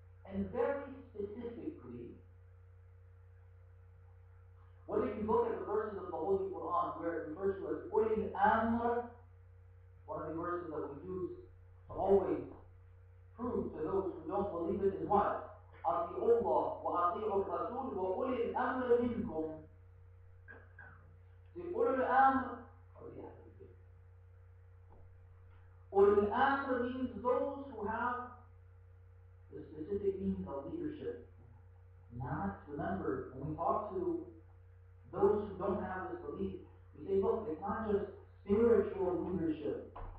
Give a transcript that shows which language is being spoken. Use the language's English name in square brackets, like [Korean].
[English] And very specifically, whether you look at the verses of the Holy Quran where it refers to as ulil amr, one of the verses that we use to always prove to those who don't believe it is what? [Arabic] أطيعوا الله وأطيعوا الرسول وأولي الأمر منكم. [English] The ulil amr, ulil amr means those who have the specific meaning of leadership. Not, remember, when we talk to those who don't have this belief, we say, look, it's not just spiritual leadership.